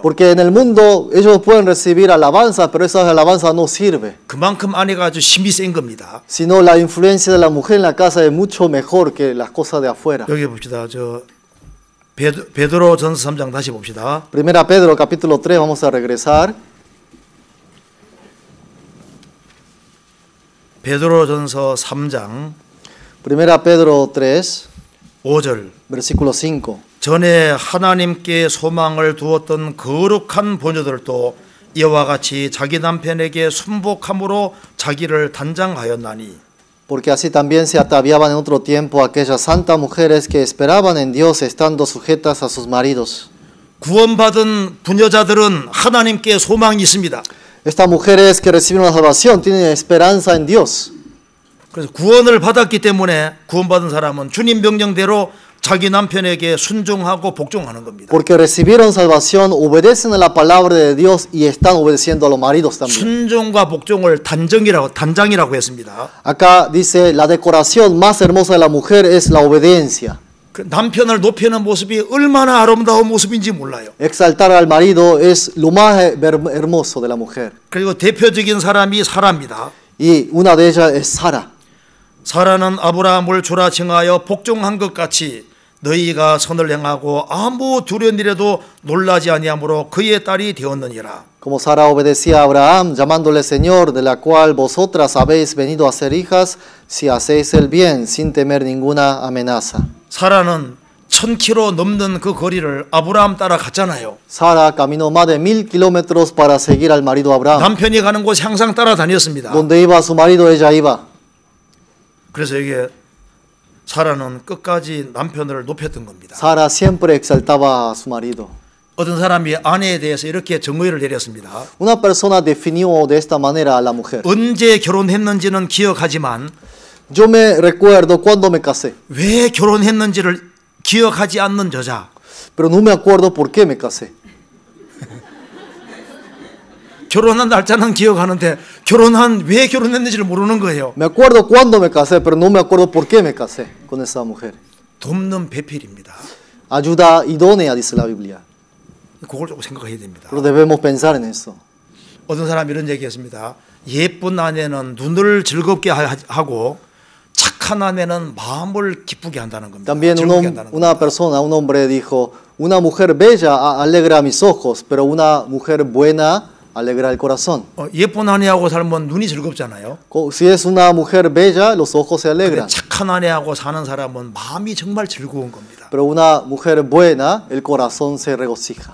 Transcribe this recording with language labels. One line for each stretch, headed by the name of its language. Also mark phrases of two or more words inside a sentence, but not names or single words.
Spanish: porque en el mundo ellos pueden recibir alabanza, pero esa alabanza no sirve.
Korean: 그만큼 아내가 아주 힘이 센 겁니다.
Spanish: Sino la influencia de la mujer en la casa es mucho mejor que las cosas de afuera.
Korean: 여기 봅시다. 저 베드로전서 3장 다시 봅시다.
Spanish: Primera Pedro capítulo 3, vamos a regresar.
Korean: 베드로전서 3장
Spanish: Primera Pedro 3,
Korean: 5절.
Spanish: versículo 5.
Korean: 전에 하나님께 소망을 두었던 거룩한 보녀들도 이와 같이 자기 남편에게 순복함으로 자기를 단장하였나니.
Spanish: Porque así también se ataviaban en otro tiempo aquellas santas mujeres que esperaban en Dios estando sujetas a sus maridos.
Korean: 구원받은 부녀자들은 하나님께 소망이 있습니다.
Spanish: Estas mujeres que reciben la salvación tienen esperanza en Dios.
Korean: 그래서 구원을 받았기 때문에 구원받은 사람은 주님 명령대로 자기 남편에게 순종하고 복종하는 겁니다.
Spanish: Porque recibieron salvación, obedecen a la palabra de Dios y están obedeciendo a los maridos también.
Korean: 순종과 복종을 단장이라고 했습니다.
Spanish: Acá dice, la decoración más hermosa de la mujer es la obediencia.
Korean: 그 남편을 높이는 모습이 얼마나 아름다운 모습인지 몰라요.
Spanish: Exaltar al marido es lo más hermoso de la mujer.
Korean: 그리고 대표적인 사람이 사라입니다.
Spanish: Y una de ellas es Sara.
Korean: 사라는 아브라함을 주라 칭하여 복종한 것 같이 너희가 선을 행하고 아무 두려운 일에도 놀라지 아니하므로 그의 딸이 되었느니라.
Spanish: Como Sara obedecía a Abraham, llamándole Señor, de la cual vosotras habéis venido a ser hijas, si hacéis el bien, sin temer ninguna amenaza.
Korean: 사라는 1000km 넘는 그 거리를 아브라함 따라 갔잖아요.
Spanish: Sara caminó más de 1000 kilómetros para seguir al marido Abraham.
Korean: 남편이 가는 곳 항상 따라다녔습니다.
Spanish: Donde iba su marido, ella iba.
Korean: 그래서 이게 사라는 끝까지 남편을 높였던 겁니다.
Spanish: Sara siempre exaltaba a su marido.
Korean: 어떤 사람이 아내에 대해서 이렇게 정의를 내렸습니다.
Spanish: Una persona definió de esta manera a la mujer.
Korean: 언제 결혼했는지는 기억하지만
Spanish: Yo me recuerdo cuando me casé,
Korean: 왜 결혼했는지를 기억하지 않는 여자.
Spanish: pero no me acuerdo por qué me casé.
Korean: 결혼한 날짜는 기억하는데 왜 결혼했는지를 모르는 거예요.
Spanish: Me acuerdo cuándo me casé, pero no me acuerdo por qué me casé con esa mujer.
Korean: 돕는 배필입니다.
Spanish: Ayuda idónea, dice la Biblia.
Korean: 그걸 조금 생각해야 됩니다.
Spanish: Pero debemos pensar en eso.
Korean: 어떤 사람이 이런 얘기했습니다. 예쁜 아내는 눈을 즐겁게 하고 착한 아내는 마음을 기쁘게 한다는 겁니다.
Spanish: También
Korean: 즐겁게 한다는
Spanish: una
Korean: 겁니다.
Spanish: persona, un hombre dijo, una mujer bella alegra mis ojos, pero una mujer buena alegra el corazón.
Korean: 예쁜 아내하고 살면 눈이 즐겁잖아요.
Spanish: Si es una mujer bella, los ojos se
Korean: 근데
Spanish: alegran.
Korean: 착한 아내하고 사는 사람은 마음이 정말 즐거운 겁니다.
Spanish: Pero una mujer buena, el corazón se regocija.